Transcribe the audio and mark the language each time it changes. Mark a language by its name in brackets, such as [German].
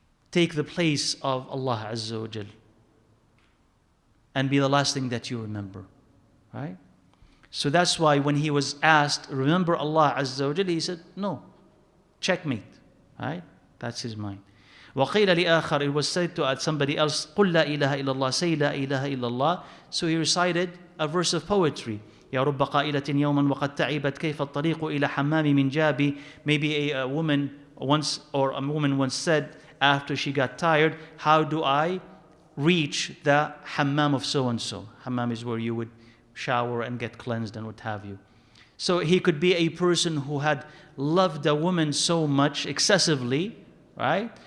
[English] Take the place of Allah Azza wa Jal and be the last thing that you remember. Right? So that's why when he was asked, remember Allah Azza wa Jal, he said, no, checkmate. Right? That's his mind. [Arabic] وَقِيلَ لِآخَرٍ, [English] it was said to somebody else, [Arabic] قُلْ لَا إِلَهَ إِلَّا اللَّهِ, [English] say [Arabic] لَا إِلَهَ إِلَّا اللَّهِ. [English] So he recited a verse of poetry. [Arabic] يا رب قائلة يوما وقد تعبت كيف الطريق إلى حمام من جابي. [English] Maybe a woman once said after she got tired, how do I reach the hammam of so and so? Hammam is where you would shower and get cleansed and what have you. So he could be a person who had loved a woman so much excessively, right?